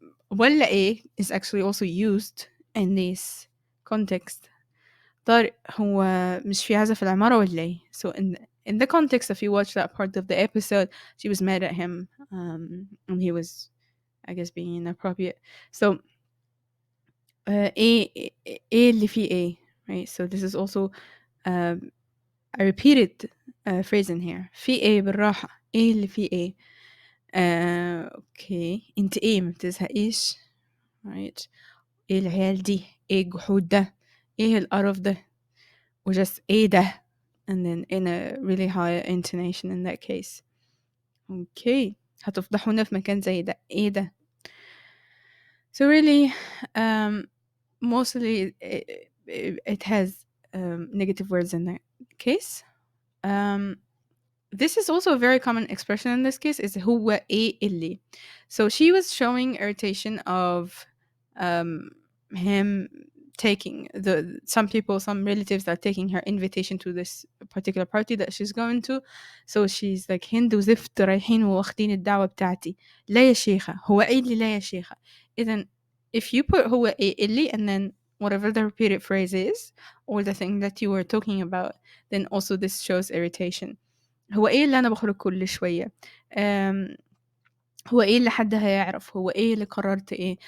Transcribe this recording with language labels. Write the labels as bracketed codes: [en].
[en] ولا A is actually also used in this context. [ar] طارق هو مش في عزا في العمارة ولا إيه؟ [en] So in the context, if you watch that part of the episode, she was mad at him, and he was, I guess, being inappropriate. [ar] So إيه اللي فيه إيه, right? [en] So this is also a repeated phrase in here. [ar] في إيه بالراحة, إيه اللي فيه إيه. okay, انت إيه ما بتزهقيش, right? إيه العيال دي, إيه الجحود ده, إيه القرف ده, [en] or just [ar] إيه ده, [en] and then in a really high intonation in that case. [ar] Okay, هتفضحونا في مكان زي ده, إيه ده. [en] So really, mostly it has negative words in that case. This is also a very common expression in this case, is هو إيه اللي. So she was showing irritation of him taking some people, some relatives are taking her invitation to this particular party that she's going to. So she's like [ar] هند وزفت رايحين واخدين الدعوة بتاعتي. لا يا شيخة, هو إيه اللي لا يا شيخة. [en] إذن if you put [ar] هو إيه اللي and then whatever the repeated phrase is or the thing that you were talking about, then also this shows irritation. هو إيه اللي أنا بخرج كل شوية. هو إيه اللي حد هيعرف، هو إيه اللي قررت إيه.